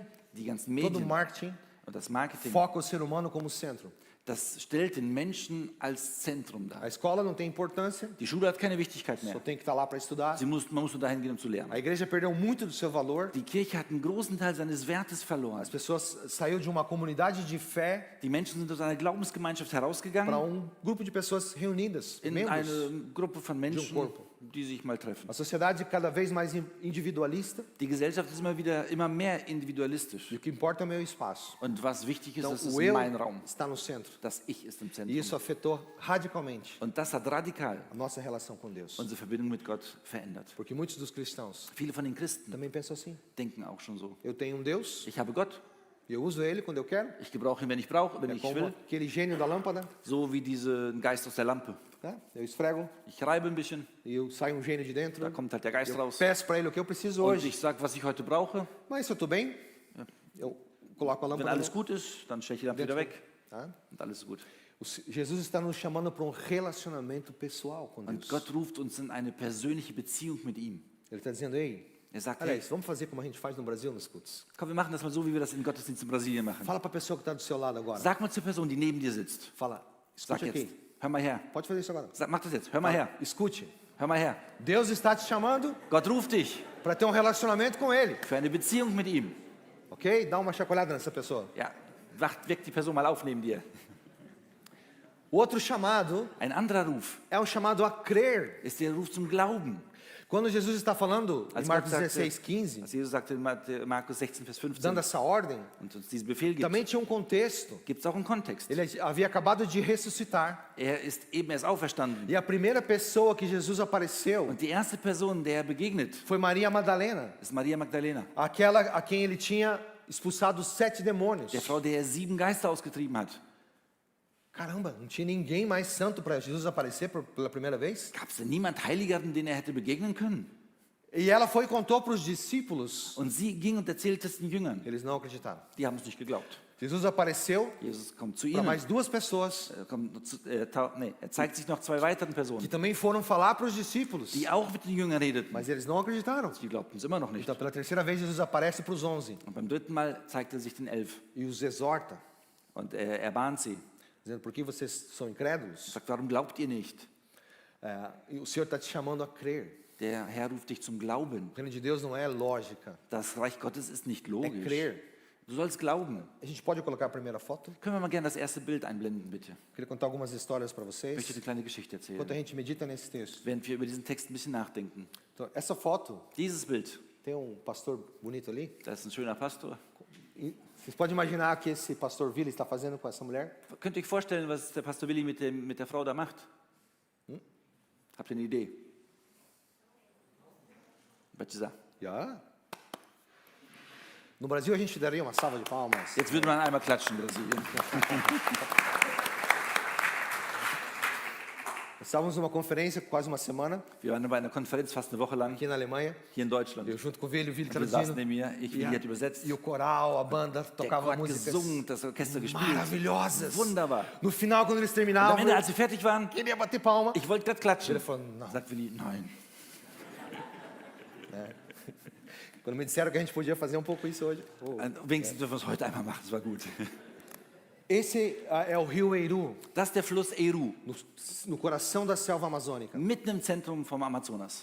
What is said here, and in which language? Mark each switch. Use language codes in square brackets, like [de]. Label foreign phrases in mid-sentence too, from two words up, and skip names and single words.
[de] Die ganzen [pt] todo o [de] Medien [pt] marketing [de] und das Marketing, [pt] foca o ser humano como centro. [de] das stellt den Menschen als Zentrum dar. [pt] A escola não tem importância, [de] Die Schule hat keine Wichtigkeit [pt] só [de] mehr. [pt] tem que estar lá para estudar. [de] Man muss nur dahin gehen, um zu lernen. [pt] A igreja perdeu muito do seu valor. [de] Die Kirche hat einen großen Teil seines Wertes verloren. [pt] As pessoas saiu de uma comunidade de fé [de] Die Menschen sind aus einer Glaubensgemeinschaft [pt] para [de] herausgegangen [pt] grupo de pessoas reunidas, [de] in [pt] membros. [de] eine Gruppe von Menschen, [pt] corpo. [de] die sich mal treffen. [pt] A sociedade cada vez mais individualista [de] Die Gesellschaft ist immer mehr individualistisch. [pt] e o que importa é o meu espaço. [de] Und was wichtig ist, [pt] Então [de] das ist [pt] o eu [de] mein Raum. [pt] está no centro. [de] Das Ich ist im [pt] E [de] Zentrum. [pt] isso afetou radicalmente [de] Und das hat radikal [pt] a nossa relação com Deus. [de] unsere Verbindung mit Gott verändert. [pt] Porque muitos dos cristãos [de] Viele von den Christen [pt] também pensam assim. [de] denken auch schon so. [pt] Eu tenho um Deus, [de] Ich habe Gott, [pt] e eu uso ele quando eu quero. [de] ich gebrauche ihn, wenn ich brauche, wenn [pt] É [de] ich [pt] como [de] will. [pt] aquele gênio da lâmpada. [de] So wie diesen Geist aus der Lampe. [pt] Né? Eu esfrego [de] Ich reibe ein bisschen, [pt] e eu saio um gênio de dentro. [de] da kommt halt der Geist [pt] Eu [de] raus. [pt] peço para ele o que eu preciso [de] Und [pt] hoje. [de] ich sage, was ich heute brauche. [pt] Mas se eu estou bem, eu coloco a [de] Wenn [pt] lâmpada [de] alles gut ist, dann stelle ich die Lampe wieder weg. [pt] Tá? [de] Und alles ist gut. [pt] Jesus está nos chamando para um relacionamento pessoal com [de] Und [pt] Deus. [de] Gott ruft uns in eine persönliche Beziehung mit ihm. [pt] Ele está dizendo, ei, [de] Er sagt, hey, [pt] aliás, vamos fazer como a gente faz no Brasil nos cultos. [de] komm, wir machen das mal so, wie wir das in Gottesdienst in Brasilien machen. [pt] Fala para a pessoa que está do seu lado agora. [de] Sag mal zur Person, die neben dir sitzt. [pt] Fala, [de] Sag [pt] escute [de] jetzt, [pt] aqui. [de] hör mal her. [pt] Pode fazer isso agora. [de] Mach das jetzt, hör mal her. [pt] Escute. [de] Hör mal her. [pt] Deus está te chamando [de] Gott ruft dich [pt] para ter um relacionamento com Ele. [de] für eine Beziehung mit ihm. [pt] Ok? Dá uma chacoalhada nessa pessoa. [de] Ja, weck die Person mal auf neben dir. [pt] O outro chamado [de] Ein anderer Ruf [pt] é um chamado a crer. [de] ist der Ruf zum Glauben. [pt] Quando Jesus está falando em [de] Als [pt] Marcos [de] Gott sagte, [pt] 16:15, [de] als Jesus sagte in Markus 16, Vers 15 [pt] dando essa ordem, [de] und uns diesen Befehl gibt, [pt] também tinha um contexto. [de] gibt es auch einen Kontext. [pt] Ele havia acabado de ressuscitar. [de] Er ist eben erst auferstanden. [pt] E a primeira pessoa que Jesus apareceu [de] Und die erste Person, der er begegnet, [pt] foi Maria Madalena, [de] ist Maria Magdalena. [pt] aquela a quem ele tinha expulsado 7 demônios. [de] Der Frau, der er 7 Geister ausgetrieben hat. [pt] Caramba, não tinha ninguém mais santo para Jesus aparecer pela primeira vez? [de] Gab es denn niemand Heiligeren, den er hätte begegnen können? [pt] E ela foi e contou para os discípulos. [de] Und sie ging und erzählte es den Jüngern. [pt] Eles não acreditaram. [de] Die haben es nicht geglaubt. [pt] Jesus apareceu [de] Jesus kommt zu [pt] para [de] ihnen. [pt] mais 2 pessoas [de] Er zeigt sich noch 2 weiteren [pt] que [de] Personen, [pt] também foram falar para os discípulos. [de] die auch mit den Jüngern redeten. [pt] Mas eles não acreditaram. [de] Die glaubten es immer noch nicht. [pt] Então, pela terceira vez, Jesus aparece para os 11 [de] Und beim 3. Mal zeigt er sich den 11. [pt] e os exorta, [de] Und er ermahnt sie. [pt] dizendo: por que vocês são incrédulos? [de] Er sagt, warum glaubt ihr nicht? [pt] E o Senhor está te chamando a crer. [de] Der Herr ruft dich zum Glauben. [pt] O reino de Deus não é lógica, [de] Das Reich Gottes ist nicht [pt] é [de] logisch. [pt] crer. [de] Du sollst glauben. [pt] A gente pode colocar a primeira foto? [de] Können wir mal gerne das erste Bild einblenden, bitte? [pt] Eu queria contar algumas histórias para [de] Ich möchte [pt] vocês, [de] eine kleine Geschichte [pt] enquanto a [de] erzählen, [pt] gente medita nesse texto. [de] während wir über diesen Text ein bisschen nachdenken. [pt] Então, essa foto, [de] Dieses Bild, [pt] tem um pastor bonito ali. [de] da ist ein schöner Pastor. [pt] E vocês podem imaginar o que esse pastor Vila está fazendo com essa mulher? [de] Könnt ihr euch vorstellen, was der Pastor Willi mit der Frau da macht? Habt ihr eine Idee? [pt] Batizar. Já. No Brasil, a gente daria uma salva de palmas. [de] Jetzt würde man einmal klatschen in Brasilien. [pt] Estávamos numa conferência quase uma semana [de] Wir waren bei einer Konferenz fast eine Woche lang [pt] aqui na Alemanha. [de] hier in Deutschland. [pt] Eu junto com o Vila [de] Wir [pt] traduzindo. [de] saßen neben mir, ich Willi hat übersetzt. [pt] E o coral, a banda [de] Der [pt] tocava [de] Chor hat [pt] músicas [de] gesungen, das Orchester gespielt. [pt] maravilhosas. [de] Wunderbar. [pt] No final, quando eles [de] Und am [pt] terminavam, [de] Ende, [pt] eu [de] als sie fertig waren, [pt] queria bater palma. [de] ich wollte gerade klatschen. [pt] Ele falou, não. [de] Sagt Willi, nein. [pt] Quando me disseram que a gente podia fazer um pouco isso hoje. Oh. [de] Wenigstens dürfen wir es heute einmal machen, das war gut. [pt] Esse é o rio Eiru, [de] Das ist der Fluss Eru, [pt] no coração da selva amazônica. [de] mitten im Zentrum vom Amazonas.